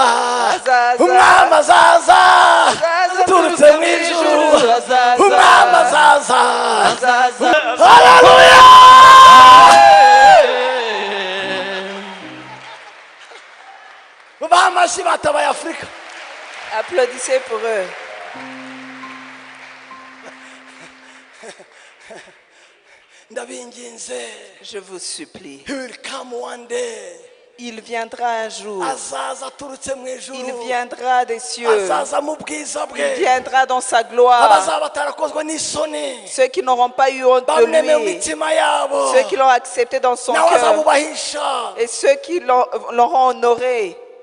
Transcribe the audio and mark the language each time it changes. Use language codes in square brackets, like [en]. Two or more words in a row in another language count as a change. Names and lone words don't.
[rw] Azaza. Umwami azaza. Azaza Turutse mu ijuru. Azaza. Umwami azaza. Azaza. Hallelujah. Mubahe amashyi batabaye Afrika. [fr] Applaudissez pour eux. [rw] Ndabinginze. [fr] Je vous supplie. [en] He will come one day. [fr] Il viendra un jour. Il viendra des cieux. Il viendra dans sa gloire. Ceux qui n'auront pas eu honte de lui. Ceux qui l'ont accepté dans son cœur. Et ceux qui l'auront honoré.